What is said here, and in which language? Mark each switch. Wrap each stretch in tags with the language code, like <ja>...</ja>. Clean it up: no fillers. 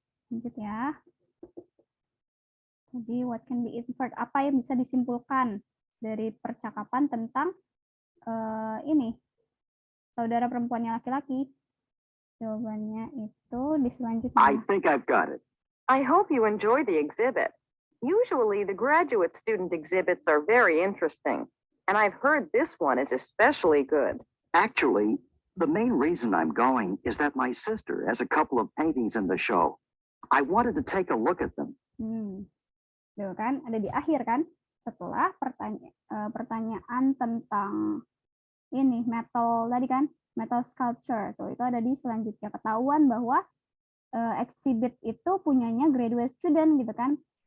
<id>Lanjut ya. Jadi</id> <en>what can be inferred,</en> <id>apa yang bisa disimpulkan dari percakapan tentang ini saudara perempuannya laki-laki. Jawabannya itu di selanjutnya.</id> <en>I think I've got it. I hope you enjoy the exhibit. Usually the graduate student exhibits are very interesting, and I've heard this one is especially good. Actually, the main reason I'm going is that my sister has a couple of paintings in the show. I wanted to take a look at them.</en> <id>Tuh kan, ada di akhir kan, setelah pertanyaan tentang ini metal tadi kan, metal sculpture. Tuh, itu ada di selanjutnya. Ketahuan bahwa exhibit itu punyanya graduate student gitu kan.</id>